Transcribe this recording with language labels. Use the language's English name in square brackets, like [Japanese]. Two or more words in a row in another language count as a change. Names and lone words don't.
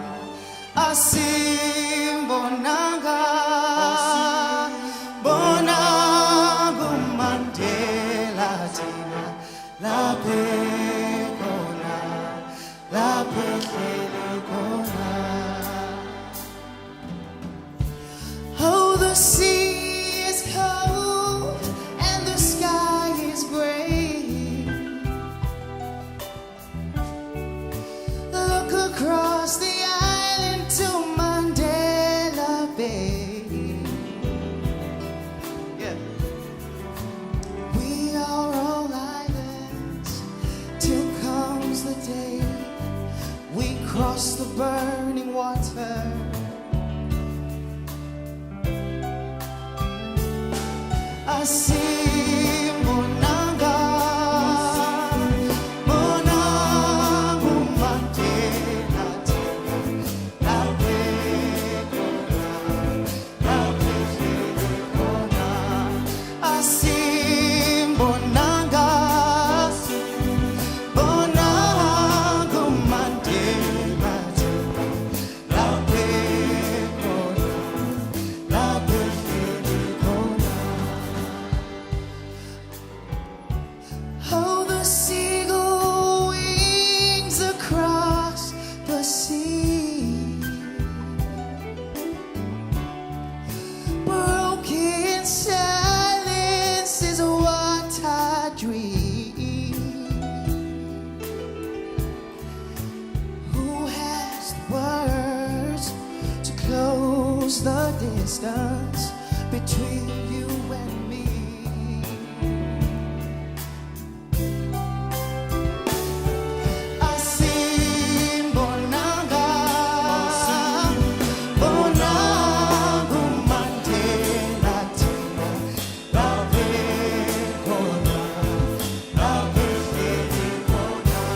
[Zulu] Asimbonanga, bonanga Mandela tina, laphe khona, laphe hleli khona. [English] Oh, the sea is cold and the sky is gray. Look across the island to Mandela Bay. Yeah. We are all islands till comes the day we cross the burning water. [Zulu] Asimbonanga, bonanga Mandela tina, laphe khona, laphe hleli khona. Asimbonanga, bonanga Mandela tina, laphe khona, laphe hleli khona. [English] Oh, the seagull wings across the sea. Broken silence is what I dream. Who has the words to close the distance between you and me? [Zulu] Asimbonanga, bonanga Mandela tina, laphe khona, laphe hleli khona.